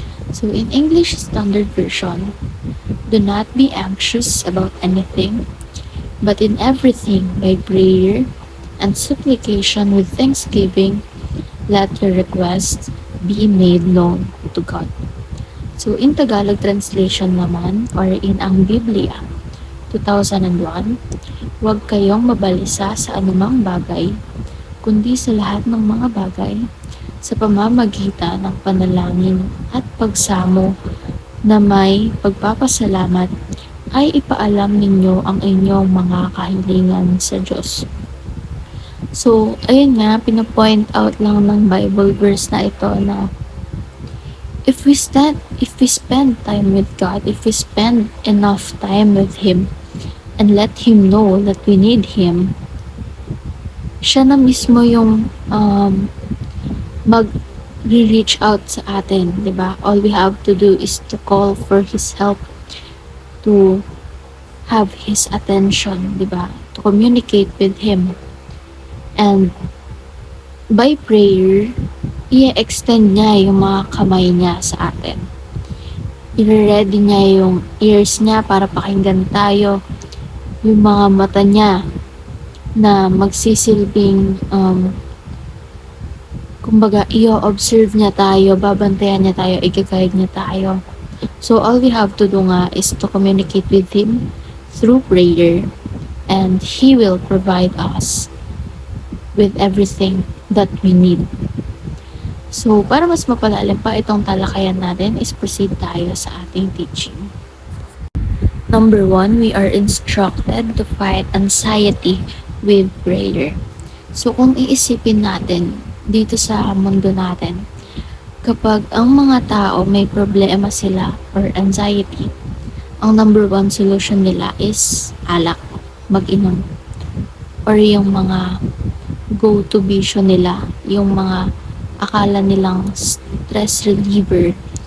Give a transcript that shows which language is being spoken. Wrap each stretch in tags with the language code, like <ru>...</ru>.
<en>So, in English Standard Version, do not be anxious about anything, but in everything by prayer and supplication with thanksgiving, let your requests be made known to God.</en> <tl>So, in Tagalog translation naman, or in ang Biblia, 2001, huwag kayong mabalisa sa anumang bagay, kundi sa lahat ng mga bagay, sa pamamagitan ng panalangin at pagsamo na may pagpapasalamat, ay ipaalam ninyo ang inyong mga kahilingan sa Diyos. So, ayun nga, pinapoint out lang ng Bible verse na ito na</tl> <en>if we spend time with God, if we spend enough time with Him, and let Him know that we need Him,</en> <tl>siya na mismo yung mag-reach out sa atin, di ba?</tl> <en>All we have to do is to call for His help, to have His attention,</en> <tl>di ba?</tl> <en>To communicate with Him. And by prayer,</en> <tl>i-extend niya yung mga kamay niya sa atin. I-ready niya yung ears niya para pakinggan tayo. Yung mga mata niya na magsisilbing kumbaga i-observe niya tayo, babantayan niya tayo, i-guide niya tayo.</tl> <en>So all we have to do</en> <tl>nga</tl> <en>is to communicate with Him through prayer, and He will provide us with everything that we need.</en> <tl>So, para mas mapalalim pa itong talakayan natin, is proceed tayo sa ating teaching.</tl> <en>Number 1, we are instructed to fight anxiety with prayer.</en> <tl>So, kung iisipin natin dito sa mundo natin, kapag ang mga tao may problema sila or anxiety, ang number 1 solution nila is alak, mag-inom, or yung mga go-to vision nila, yung mga akala nilang stress reliever.</tl>